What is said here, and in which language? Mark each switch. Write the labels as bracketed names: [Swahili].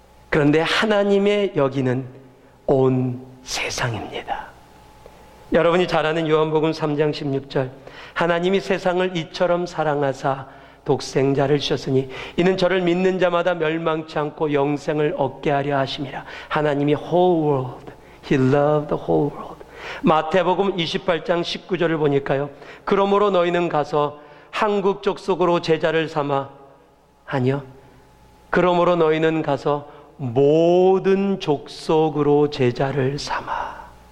[Korean] 그런데 하나님의 여기는 온 세상입니다. 여러분이 잘 아는 요한복음 3장 16절, 하나님이 세상을 이처럼 사랑하사 독생자를 주셨으니 이는 저를 믿는 자마다 멸망치 않고 영생을 얻게 하려 하심이라. 하나님이 [English] whole world, He loved the whole world. [Korean] 마태복음 28장 19절을 보니까요, 그러므로 너희는 가서 한국 족속으로 제자를 삼아, 아니요, 그러므로 너희는 가서 모든 족속으로 제자를 삼아.